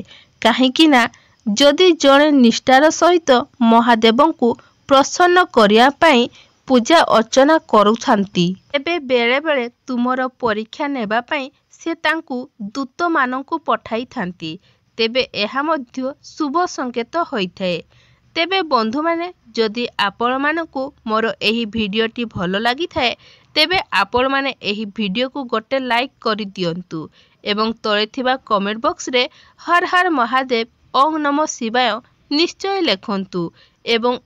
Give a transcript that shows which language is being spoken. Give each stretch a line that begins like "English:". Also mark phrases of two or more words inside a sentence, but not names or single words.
Odia: କାହିଁକି ନା ଯଦି ଜଡ଼େ ନିଷ୍ଠାର ସହିତ ମହାଦେବ କୁ ପ୍ରସନ୍ନ କରିବା ପାଇଁ ପୂଜା ଅର୍ଚ୍ଚନା କରୁଛନ୍ତି ଏବେ ବେଳେ ବେଳେ ତୁମର ପରୀକ୍ଷା ନେବା ପାଇଁ ସେ ତାଙ୍କୁ ଦୂତ ମାନଙ୍କୁ ପଠାଇ ଥାନ୍ତି ତେବେ ଏହା ମଧ୍ୟ ଶୁଭ ସଙ୍କେତ ହୋଇଥାଏ। ତେବେ ବନ୍ଧୁ ମାନେ ଯଦି ଆପଣ ମାନଙ୍କୁ ମୋର ଏହି ଭିଡିଓଟି ଭଲ ଲାଗି ଥାଏ ତେବେ ଆପଣ ମାନେ ଏହି ଭିଡିଓ କୁ ଗୋଟେ ଲାଇକ କରି ଦିଅନ୍ତୁ ଏବଂ ତଳେ ଥିବା
English: comment box
Odia: ରେ ହର ହର ମହାଦେବ ଓମ ନମଃ ଶିବାୟ ନିଶ୍ଚୟ ଲେଖନ୍ତୁ ଏବଂ